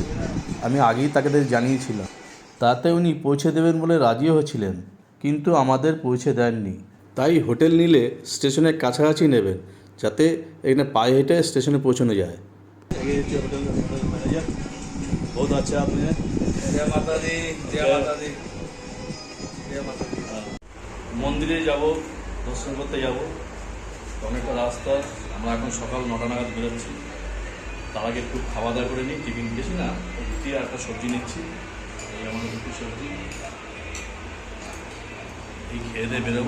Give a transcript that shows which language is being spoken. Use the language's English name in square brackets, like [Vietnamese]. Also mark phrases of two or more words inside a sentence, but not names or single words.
[Bangla] আমি আগেই তাকে জানিয়েছিলাম। তাতে উনি পৌঁছে দেবেন বলে রাজিও হয়েছিলেন, কিন্তু আমাদের পৌঁছে দেননি। তাই হোটেল নিলে স্টেশনের কাছাকাছি নেবেন, যাতে এখানে পায়ে হেঁটে স্টেশনে পৌঁছানো যায়। [English] hotel manager [Hindi] बहुत अच्छा [Bangla] আপনি। [Hindi] जय माता दी, जय माता दी, जय माता दी। [Bangla] মন্দিরে যাব, দর্শন করতে যাব। অনেকটা রাস্তা। আমরা এখন সকাল 9টা নাগাদ বেরোচ্ছি। তার আগে একটু খাওয়া দাওয়া করে নিই। টিফিন দিয়েছি না, রুটি আর একটা সবজি নিচ্ছি। এই আমাদের রুটি সবজি এই খেয়ে দিয়ে বেরোবো।